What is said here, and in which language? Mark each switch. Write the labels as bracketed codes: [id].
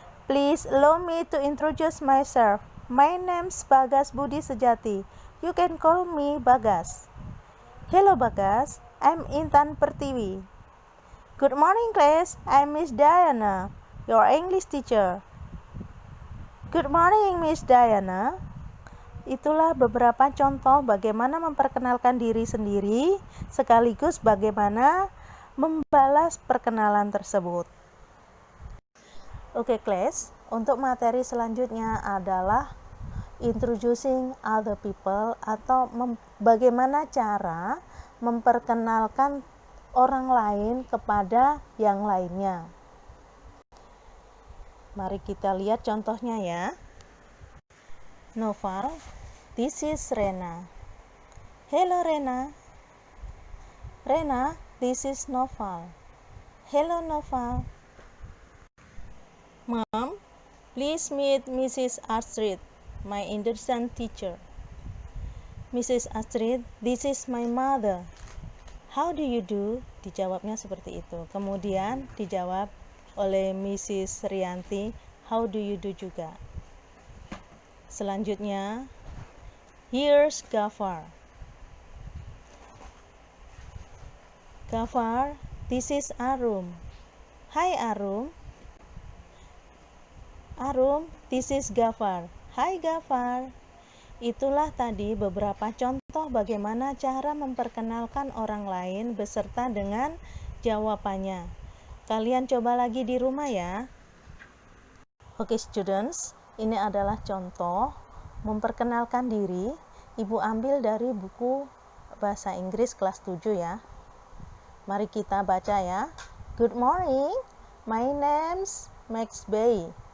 [en] Please allow me to introduce myself. my name's Bagas Budi Sejati. You can call me Bagas. Hello Bagas, I'm Intan Pertiwi. Good morning class, I'm Miss Diana, your English teacher. Good morning Miss Diana. [id] Itulah beberapa contoh bagaimana memperkenalkan diri sendiri, sekaligus bagaimana membalas perkenalan tersebut. Oke, class, untuk materi selanjutnya adalah [en] introducing other people [id] atau bagaimana cara memperkenalkan orang lain kepada yang lainnya. Mari kita lihat contohnya ya. [en] Noval, this is Rena. Hello Rena. Rena, this is Noval. Hello Noval. Mom, please meet Mrs. Astrid, my Indonesian teacher. Mrs. Astrid, this is my mother. How do you do? [id] Dijawabnya seperti itu. Kemudian dijawab oleh Mrs. Rianti, [en] how do you do [id] juga. [en] Selanjutnya, here's Gafar. Gafar, this is Arum. Hi Arum. Arum, this is Gafar. Hai Gafar. [id] Itulah tadi beberapa contoh bagaimana cara memperkenalkan orang lain beserta dengan jawabannya. Kalian coba lagi di rumah ya. Oke students, ini adalah contoh memperkenalkan diri. Ibu ambil dari buku bahasa Inggris kelas 7 ya. Mari kita baca ya. [en] Good morning, my name's Max Bay.